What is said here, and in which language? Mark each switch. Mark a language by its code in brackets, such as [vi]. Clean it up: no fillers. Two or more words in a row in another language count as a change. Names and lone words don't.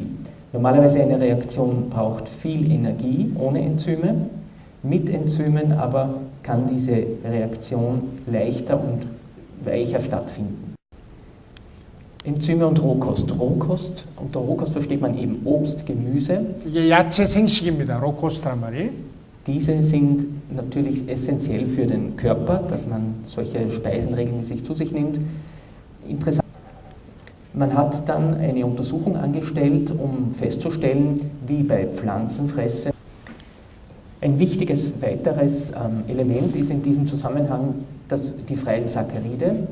[de] Normalerweise eine Reaktion braucht viel Energie ohne Enzyme. Mit Enzymen aber kann diese Reaktion leichter und weicher stattfinden. Enzyme und Rohkost. Unter Rohkost versteht man eben Obst, Gemüse. [ko] 이게 야채 생식입니다. 로코스트란 말이. [de] Diese sind natürlich essentiell für den Körper, dass man solche Speisen regelmäßig zu sich nimmt. Interessant. Man hat dann eine Untersuchung angestellt, um festzustellen, wie bei Pflanzenfressern. Ein wichtiges weiteres Element ist in diesem Zusammenhang die freien Saccharide.